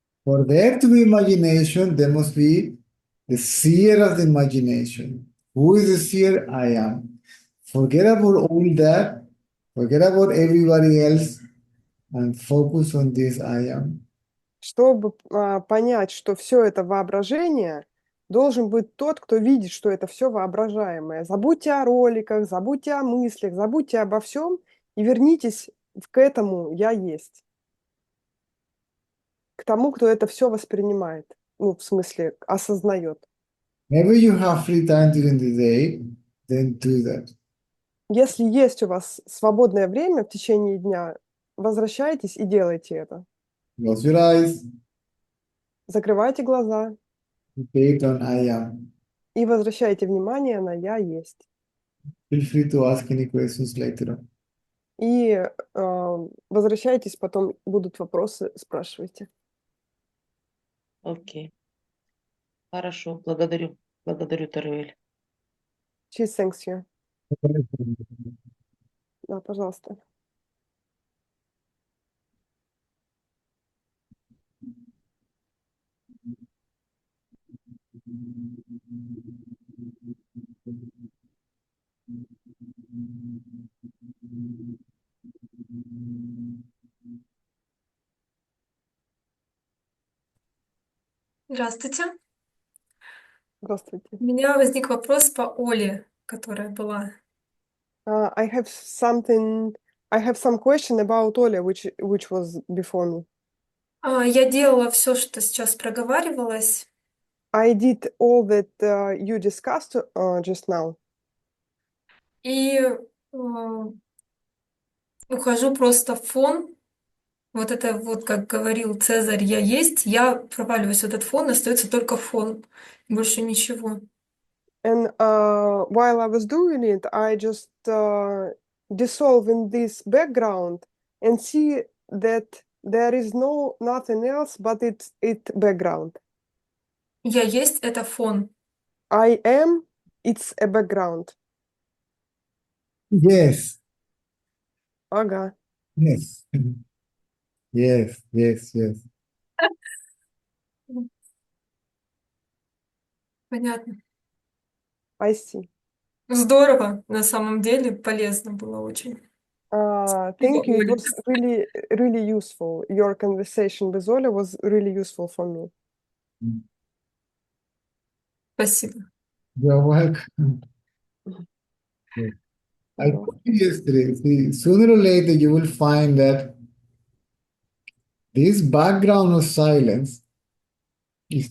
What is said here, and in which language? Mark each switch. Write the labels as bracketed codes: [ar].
[en] for there to be imagination, there must be the seer of the imagination. Who is the seer? I am. Forget about all that. Forget about everybody else and focus on this I am. [ru] Чтобы понять, что все это воображение, должен быть тот, кто видит, что это все воображаемое. Забудьте о роликах, забудьте о мыслях, забудьте обо всем и вернитесь к этому «я есть», к тому, кто это все воспринимает, ну, в смысле, осознает. [en] Maybe you have free time during the day, then do that. [ru] Если есть у вас свободное время в течение дня, возвращайтесь и делайте это. [en] Close your eyes, [ru] Закрывайте глаза [en] take on I am. [ru] и возвращайте внимание на «я есть». [en] Feel free to ask any questions later on. [ru] И возвращайтесь, потом будут вопросы, спрашивайте. Окей. Хорошо, благодарю. Благодарю, Таруэль. [en] She thanks you. [ru] Да, пожалуйста. Здравствуйте. Здравствуйте. У меня возник вопрос по Оле, которая была. [en] I have some question about Oля, which was before me. [ru] Я делала все, что сейчас проговаривалось, [en] I did all that you discussed just now. [ru] и ухожу просто в фон. Вот это вот, как говорил Цезарь, я есть, я проваливаюсь в этот фон, остается только фон, больше ничего. [en] And while I was doing it, I just dissolve in this background and see that there is nothing else but it's background. [ru] Я есть — это фон. [en] I am, it's a background. Yes, [ru] Ага, [en] yes, yes, yes, yes. [ru] Понятно. [en] I see. [ru] Здорово, на самом деле, полезно было очень. [en] Thank you. It [ru] Оля. [en] was really, really useful. Your conversation with Oля was really useful for me. [ru] Спасибо. [en] You're welcome. Yes. I [ru] Да. [en] told you yesterday, see, sooner or later you will find that this background of silence is